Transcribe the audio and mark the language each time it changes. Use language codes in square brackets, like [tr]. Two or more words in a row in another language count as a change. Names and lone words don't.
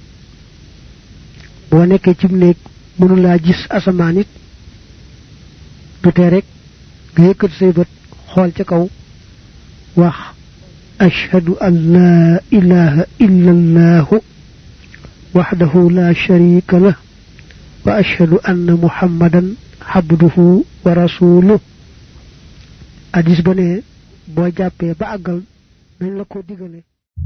[wo] boo nekkee ci néeg mënu laa gis asamaan it du tee rek nga yëkkat say bët xool ca kaw wax [ar] أشهد أن لا إله إلا الله وحده لا شريك له وأشهد أن محمدا عبده ورسوله [wo] hadis ba ne boo jàppee ba àggal nañ la ko digale